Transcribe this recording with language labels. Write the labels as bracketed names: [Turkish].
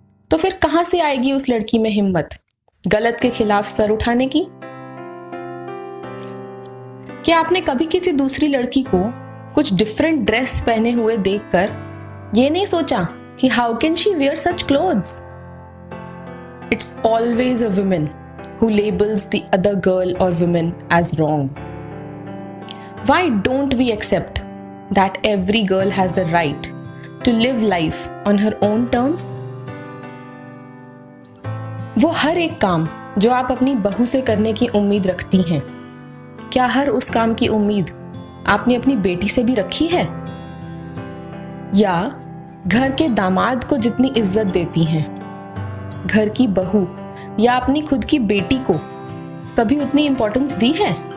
[Hindi] तो फिर कहां से आएगी उस लड़की में हिम्मत गलत के खिलाफ सर उठाने की? क्या आपने कभी किसी दूसरी लड़की को कुछ डिफरेंट ड्रेस पहने हुए देखकर ये नहीं सोचा कि [English] How can she wear such clothes? It's always a woman who labels the other girl or women as wrong. Why don't we accept that every girl has the right to live life on her own terms? [Hindi] वो हर एक काम जो आप अपनी बहू से करने की उम्मीद रखती हैं, क्या हर उस काम की उम्मीद आपने अपनी बेटी से भी रखी है? या घर के दामाद को जितनी इज्जत देती हैं, घर की बहू या अपनी खुद की बेटी को कभी उतनी इंपॉर्टेंस दी है?